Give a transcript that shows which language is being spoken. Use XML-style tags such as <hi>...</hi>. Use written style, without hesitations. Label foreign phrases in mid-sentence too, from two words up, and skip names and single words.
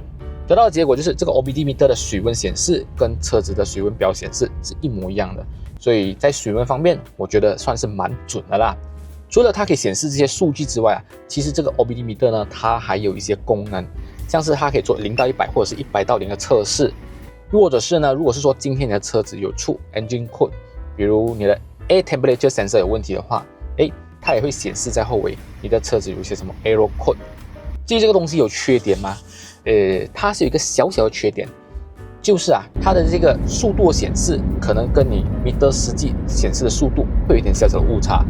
<zh>得到的结果就是这个</zh> <en>OBD meter</en> <zh>的水温显示跟车子的水温表显示是一模一样的，所以在水温方面，我觉得算是蛮准的啦。除了它可以显示这些数据之外啊，其实这个</zh> <en>OBD meter</en> <zh>呢，它还有一些功能，像是它可以做0到100或者是100到0的测试，或者是呢，如果是说今天你的车子有出</zh> <en>engine code，</en> <zh>比如你的</zh> <en>air temperature sensor</en> <zh>有问题的话，它也会显示在后尾你的车子有一些什么</zh> <en>error code。</en> <zh>至于这个东西有缺点吗？它是有一个小小的缺点，就是啊，它的这个速度显示可能跟你 meter 实际显示的速度会有一点小小的误差。</zh>